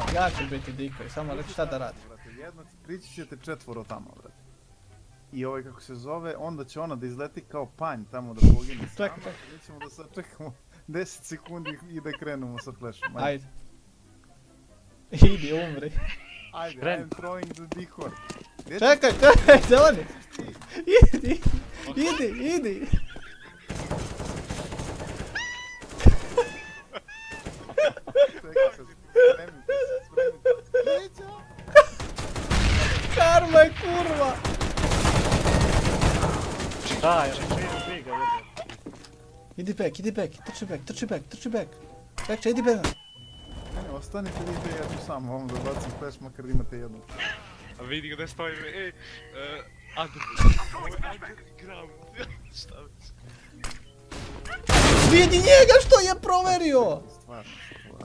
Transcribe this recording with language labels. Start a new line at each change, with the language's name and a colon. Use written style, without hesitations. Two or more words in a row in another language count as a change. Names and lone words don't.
Serbian: Ja ću biti decoy, samo reći šta da radi. Jedno, prići ćete 4 tamo, brate. I ovaj kako se zove, onda će ona da izleti kao panj tamo da pogine sama. Čekaj. Mi ćemo da sačekamo 10 sekundi i da krenemo sa flashom. Ajde. Idi, umri. Ajde,
English: I'm throwing the decoy.
Serbian: Čekaj, zeleni! Idi! Čekaj se, spremite se. Leđa! Karma je kurva! Daj, reći ga, Idi back, trči back. Bekče, idi back. Ne, ostanite vi te, ja ću sam ovom da bacim flash, makar da imate jednu. A vidi gdje stojim, Underground, šta već? Vidi njega što je proverio! Stvarno, ovaj.